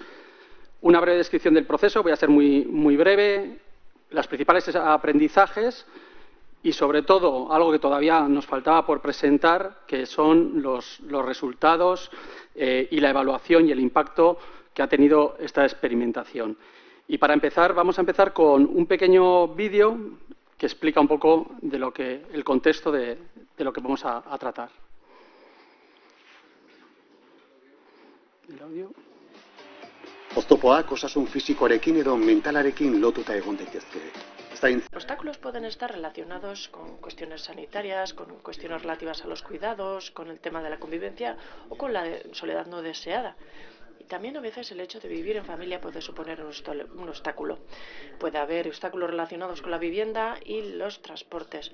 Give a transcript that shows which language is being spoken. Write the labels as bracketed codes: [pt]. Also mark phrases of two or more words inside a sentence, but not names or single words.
[es] Una breve descripción del proceso, voy a ser muy breve, los principales aprendizajes y, sobre todo, algo que todavía nos faltaba por presentar, que son los resultados y la evaluación y el impacto que ha tenido esta experimentación. Y para empezar, vamos a empezar con un pequeño vídeo que explica un poco de el contexto de lo que vamos a tratar. El audio. [eu] Oztopoak osasun fisikoarekin edo mentalarekin lotuta egon daitezke. [es] Obstáculos pueden estar relacionados con cuestiones sanitarias, con cuestiones relativas a los cuidados, con el tema de la convivencia o con la soledad no deseada. Y también a veces el hecho de vivir en familia puede suponer un obstáculo. Puede haber obstáculos relacionados con la vivienda y los transportes.